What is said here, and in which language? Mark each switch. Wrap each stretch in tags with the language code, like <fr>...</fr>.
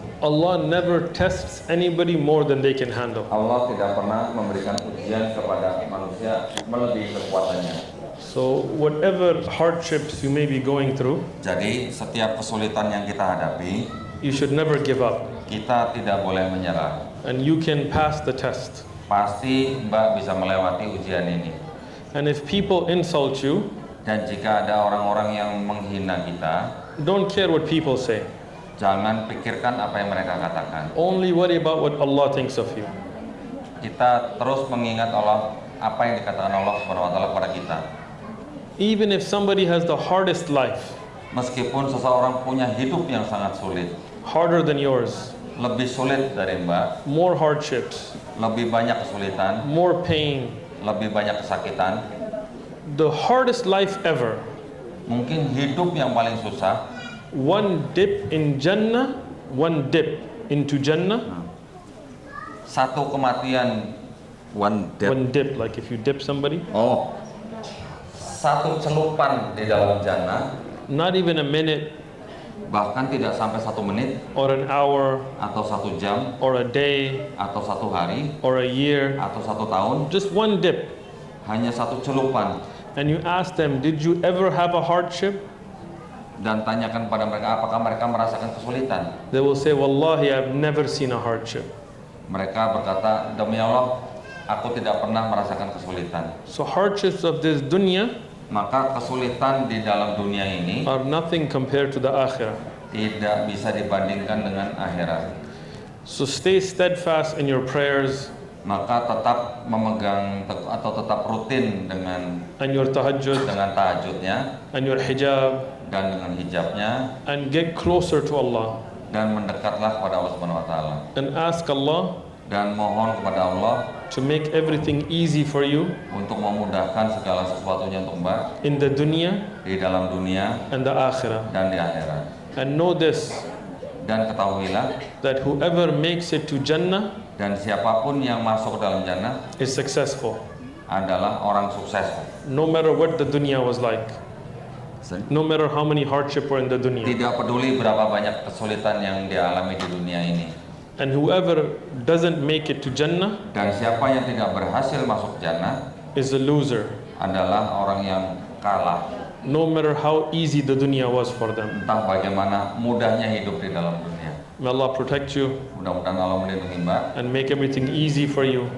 <en>Allah never tests anybody more than they can handle.</en> <id>Allah tidak pernah memberikan ujian kepada manusia melebihi kekuatannya.</id> <en>So whatever hardships you may be going through,</en> <id>Jadi setiap kesulitan yang kita hadapi,</id> <en>you should never give up.</en> <id>kita tidak boleh menyerah.</id> <en>And you can pass the test.</en> <id>Pasti Mbak bisa melewati ujian ini.</id> <en>And if people insult you,</en> <id>Dan jika ada orang-orang yang menghina kita,</id> <en>don't care what people say.</en> <id>jangan pikirkan apa yang mereka katakan.</id> <en>Only worry about what Allah thinks of you.</en> <id>Kita terus mengingat Allah, apa yang dikatakan Allah SWT kepada kita.</id> <en>Even if somebody has the hardest life,</en> <id>Meskipun seseorang punya hidup yang sangat sulit,</id> <en>harder than yours,</en> <id>lebih sulit dari Mbak,</id> <en>more hardships,</en> <id>lebih banyak kesulitan,</id> <en>more pain,</en> <id>lebih banyak kesakitan,</id> <en>the hardest life ever,</en> <id>mungkin hidup yang paling susah,</id> <en>one dip in Jannah, one dip into Jannah,</en> <id>satu kematian,</id> <en>one one dip, like if you dip somebody,</en> <id>satu celupan di dalam jannah,</id> <en>not even a minute</en> <id>bahkan tidak sampai 1 menit</id> <en>or an hour</en> <id>atau 1 jam</id> <en>or a day</en> <id>atau 1 hari</id> <en>or a year,</en> <id>atau 1 tahun,</id> <en>just one dip.</en> <id>hanya satu celupan.</id> <en>And you ask them, did you ever have a hardship?</en> <id>Dan tanyakan pada mereka apakah mereka merasakan kesulitan.</id> <en>They will say, Wallahi, I've never seen a hardship.</en> <id>Mereka berkata, demi Allah, aku tidak pernah merasakan kesulitan.</id> <en>So hardships of this dunya</en> <id>Maka kesulitan di dalam dunia ini</id> <en>are nothing compared to the akhirah.</en> <id>tidak bisa dibandingkan dengan akhirat.</id> <en>So stay steadfast in your prayers</en> <id>Maka tetap memegang atau tetap rutin dengan</id> <en>and your tahajjud</en> <id>tahajudnya</id> <en>and your hijab</en> <id>dan dengan hijabnya,</id> <en>and get closer to Allah</en> <id>dan mendekatlah kepada Allah Subhanahu wa taala</id> <en>and ask Allah</en> <id>dan mohon kepada Allah</id> <en>to make everything easy for you</en> <id>untuk memudahkan segala sesuatunya untuk Mbak</id> <en>in the dunya</en> <id>di dalam dunia</id> <en>and the akhirah.</en> <id>dan di akhirat.</id> <en>And know this,</en> <id>Dan ketahuilah,</id> <en>that whoever makes it to Jannah</en> <id>dan siapapun yang masuk ke dalam jannah</id> <en>is successful,</en> <id>adalah orang sukses.</id> <en>no matter what the dunya was like, no matter how many hardship were in the dunya.</en> <id>Tidak peduli berapa banyak kesulitan yang dia alami di dunia ini.</id> <en>And whoever doesn't make it to Jannah</en> <id>Dan siapa yang tidak berhasil masuk jannah</id> <en>is a loser,</en> <id>adalah orang yang kalah.</id> <en>no matter how easy the dunya was for them.</en> <id>Entah bagaimana mudahnya hidup di dalam dunia.</id> <en>May Allah protect you</en> <id>Mudah-mudahan Allah melindungi Mbak</id> <en>and make everything easy for you</en>